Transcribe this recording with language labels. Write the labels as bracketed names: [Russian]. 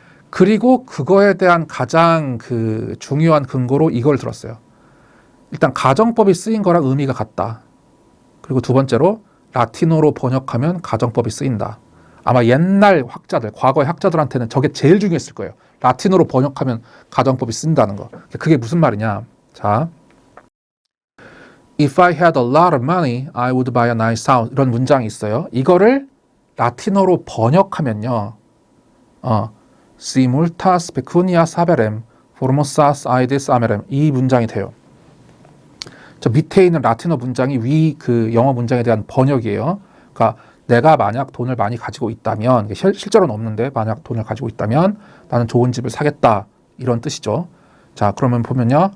[Korean] 그리고 그거에 대한 가장 그 중요한 근거로 이걸 들었어요. 일단 가정법이 쓰인 거랑 의미가 같다. 그리고 두 번째로 라틴어로 번역하면 가정법이 쓰인다. 아마 옛날 학자들, 과거의 학자들한테는 저게 제일 중요했을 거예요. 라틴어로 번역하면 가정법이 쓴다는 거. 그게 무슨 말이냐? [English] 자, If I had a lot of money, I would buy a nice house. [Korean] 이런 문장이 있어요. 이거를 라틴어로 번역하면요. [Latin] Si multas pecunias haberem, formosas aedes amerem. [Korean] 이 문장이 돼요. 저 밑에 있는 라틴어 문장이 위 그 영어 문장에 대한 번역이에요. 그러니까 내가 만약 돈을 많이 가지고 있다면, 실제로는 없는데 만약 돈을 가지고 있다면 나는 좋은 집을 사겠다. 이런 뜻이죠. 자, 그러면 보면요.